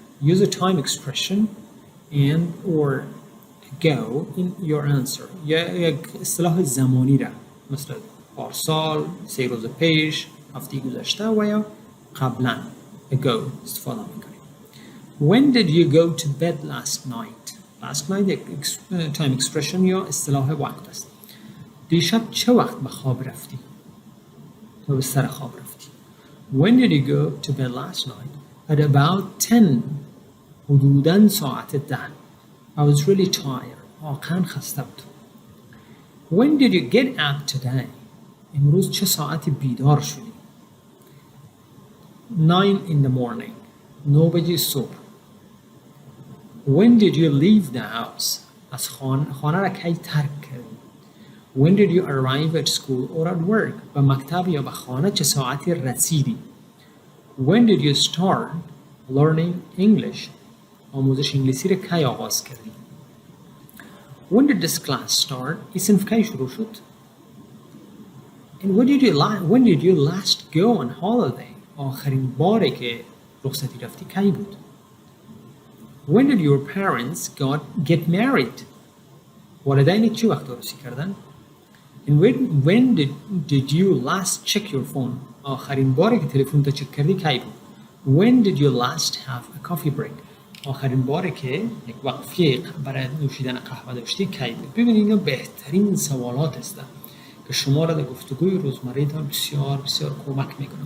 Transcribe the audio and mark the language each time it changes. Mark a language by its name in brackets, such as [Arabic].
[English] Use a time expression and or go in your answer. [Persian] یک اصطلاح زمانی را مثل پارسال، 3 روز پیش، هفته گذشته و یا قبلا ago استفاده میکنین. [English] When did you go to bed last night? Last night time expression [Persian] یا اصطلاح وقت است. دیشب چه وقت به خواب رفتی؟ تو به سر خواب رفتی. [English] When did you go to bed last night? At about 10. [Persian] حدوداً ساعت 10. [English] I was really tired. [Persian] واقعاً خسته بودم. [English] When did you get up today? [Persian] امروز چه ساعتی بیدار شدی؟ [English] 9 in the morning. [Persian] 9 بجه صبح. [English] When did you leave the house? [Persian] از خانه را کی ترک کردی؟ [English] When did you arrive at school or at work? [Persian] به مکتب یا به خانه چه ساعتی رسیدی؟ [English] When did you start learning English? [Persian] آموزش انگلیسی را کی آغاز کردی؟ [English] When did this class start? [Persian] این صنف کی شروع شد؟ [English] And when did you last go on holiday? [Persian] آخرین باری که رخصتی رفتی کی بود؟ [English] When did your parents get married? [Persian] والدین چی وقت عروسی کردن؟ [English] And when did you last check your phone? [Persian] آخرین باری که تلفن تا چک کردی کی بود؟ [English] When did you last have a coffee break? [Persian] آخرین باری که یک وقفه برای نوشیدن قهوه داشتی کی بود؟ ببینید اینا بهترین سوالات هستند که شما را در گفتگوی روزمره‌تان بسیار بسیار کمک میکنه.